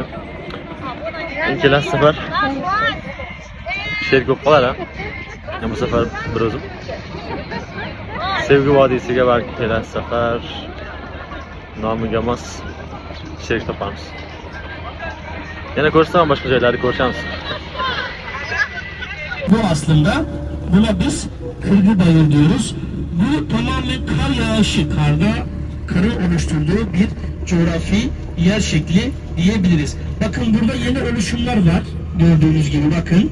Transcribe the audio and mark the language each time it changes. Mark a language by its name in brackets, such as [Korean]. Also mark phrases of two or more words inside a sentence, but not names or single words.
[Uzbek] Endi kelasi safar sherik bo'lib qolar-a. Bu safar bir o'zim. Sevgi vodiysiga balki kelasi safar nomiga mos sherik topamiz. Yana ko'rsam boshqa joylarni ko'rishamiz. [Turkish] Bu aslında buna biz kırgı bayır diyoruz. Bu tamamen kar yağışı, karın oluşturduğu bir coğrafi yer şekli diyebiliriz. Bakın burada yeni oluşumlar var. Gördüğünüz gibi bakın.